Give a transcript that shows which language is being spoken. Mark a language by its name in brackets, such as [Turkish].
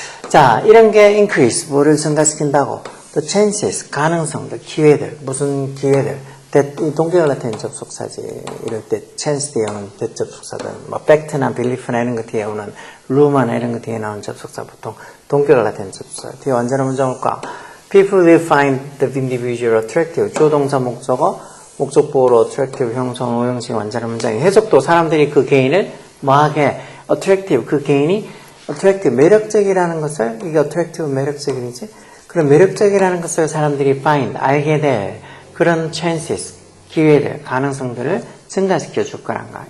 [Korean] 자, 이런 게 increase, 뭐를 증가시킨다고. 또 chances, 가능성들, 기회들, 무슨 기회들. 이 동격을 나타내는 접속사지. 이럴 때 chance 뒤에 오는 접속사들. 뭐 fact나 belief나 이런 거 뒤에 오는 rumor나 이런 거 뒤에 나오는 접속사 보통 동격을 나타내는 접속사. 뒤에 완전한 문장 올까? [English] People will find the individual attractive. [Korean] 주동사 목적어, 목적보호로 attractive 형성, 오형식 완전한 문장이. 해석도 사람들이 그 개인을 뭐하게 attractive, 그 개인이 attractive, 매력적이라는 것을, 이게 attractive, 매력적이지? 그런 매력적이라는 것을 사람들이 find, 알게 될 그런 chances, 기회들, 가능성들을 증가시켜 줄 거란가.